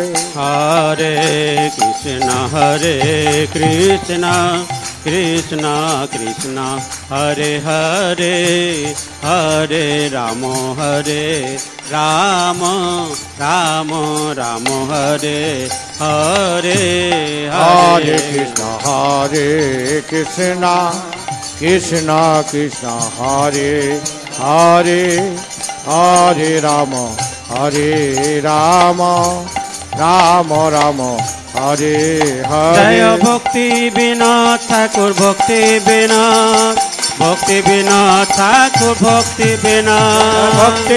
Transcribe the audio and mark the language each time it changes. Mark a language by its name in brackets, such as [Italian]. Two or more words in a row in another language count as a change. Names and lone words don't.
[Sanskrit] হরে কৃষ্ণ কৃষ্ণ কৃষ্ণ হরে হরে হরে রাম রাম হরে হরে হরে কৃষ্ণ কৃষ্ণ কৃষ্ণ হরে হরে হরে রাম রাম হরে হরে [Bangla] জয় ভক্তি বিনোদ ঠাকুর ভক্তি বিনোদ ঠাকুর ভক্তি বিনোদ